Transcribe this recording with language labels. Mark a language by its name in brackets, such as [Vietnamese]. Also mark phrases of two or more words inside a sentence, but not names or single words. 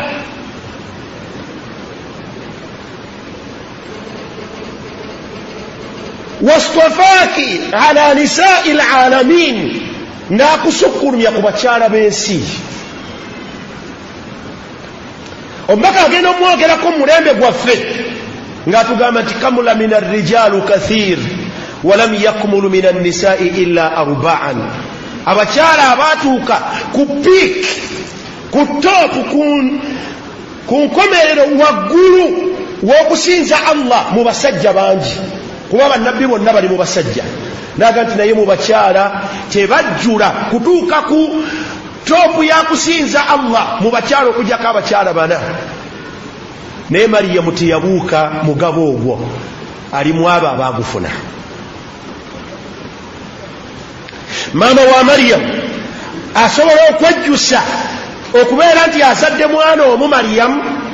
[Arabic] واصطفاك على نساء العالمين [Ganda] nakusukulumya ku bakyala b'ensi omubaka agenda omwogerako mulembe gwaffe ng'atugamba nti [Arabic] كمل من الرجال كثير ولم يكمل من النساء إلا أربع [Ganda] abakyala abatuuka ku piik ku top ku nkomerero waggulu w'okusinza Allah mu basajja bangi kuba bannabbi bonna bali mu basajja naga nti naye mu bakyala tebajjula kutuuka ku topu ya kusinza Allah mu bakyala okujjako abakyala bana naye Mariyamu teyabuuka mugabo ogwo ali mu abo abaagufuna maama wa Mariyamu asobola okwejjusa okubeera nti azadde mwana omu Mariyamu